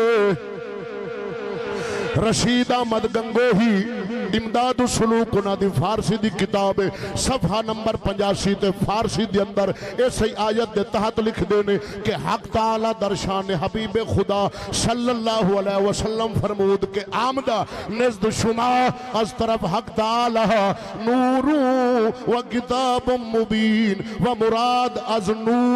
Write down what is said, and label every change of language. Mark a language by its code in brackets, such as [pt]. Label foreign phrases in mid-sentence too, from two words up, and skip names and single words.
[pa] رشید احمد گنگوہی امداد السلوک انہا دی فارسی دی کتاب صفحہ نمبر 85 تے فارسی دی اندر ایسے آیت دے تحت لکھ دینے کہ [fa] حق تعالی درشان حبیب خدا صلی اللہ علیہ وسلم فرمود کہ آمدہ نزد شما از طرف حق تعالی نور و کتاب مبین و مراد از نور